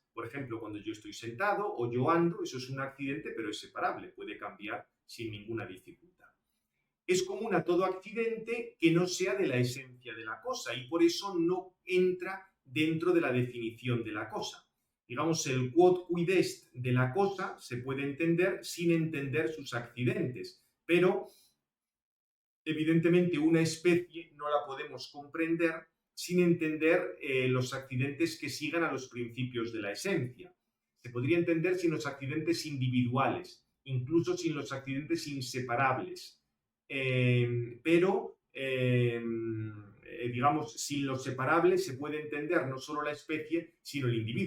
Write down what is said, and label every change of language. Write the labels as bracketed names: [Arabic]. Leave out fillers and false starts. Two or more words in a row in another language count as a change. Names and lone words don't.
[Spanish] Por ejemplo, cuando yo estoy sentado o yo ando, eso es un accidente, pero es separable, puede cambiar sin ninguna dificultad. Es común a todo accidente que no sea de la esencia de la cosa y por eso no entra dentro de la definición de la cosa. Digamos, el [Latin] quod quid est [Spanish] de la cosa se puede entender sin entender sus accidentes, pero evidentemente una especie no la podemos comprender sin entender los accidentes que sigan a los principios de la esencia. Se podría entender sin los accidentes individuales, incluso sin los accidentes inseparables, pero digamos, sin los separables se puede entender no solo la especie, sino el individuo.